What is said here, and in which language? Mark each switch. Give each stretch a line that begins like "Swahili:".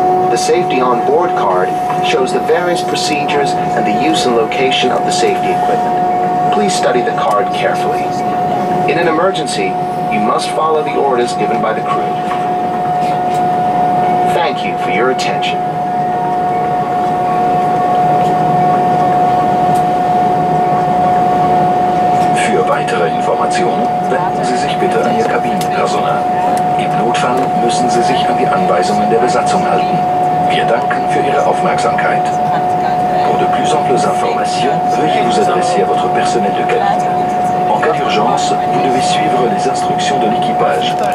English: The safety on board card shows the various procedures and the use and location of the safety equipment. Please study the card carefully. In an emergency, you must follow the orders given by the crew. Thank you for your attention.
German: Für weitere Informationen wenden Sie sich bitte an Ihr Kabinenpersonal. Im Notfall müssen Sie sich an die Anweisungen der Besatzung halten. Wir danken für Ihre Aufmerksamkeit.
French: Pour de plus amples informations, veuillez vous adresser à votre personnel de cabine. En cas d'urgence, vous devez suivre les instructions de l'équipage.